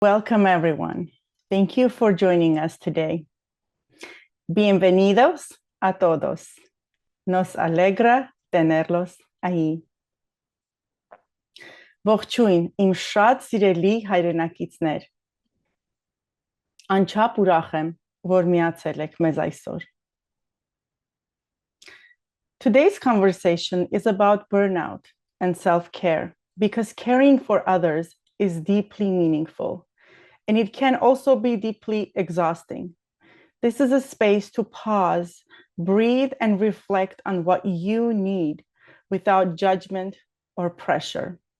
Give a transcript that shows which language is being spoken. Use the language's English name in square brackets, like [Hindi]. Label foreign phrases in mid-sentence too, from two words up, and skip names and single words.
[English] Welcome, everyone. Thank you for joining us today. [Spanish] Bienvenidos a todos. Nos alegra tenerlos ahí. [Armenian] Ողջույն, իմ շատ սիրելի հայրենակիցներ։ Անչափ ուրախ եմ, որ միացել եք մեզ այսօր. [English] Today's conversation is about burnout and self-care because caring for others is deeply meaningful. And it can also be deeply exhausting. This is a space to pause, breathe, and reflect on what you need without judgment or pressure.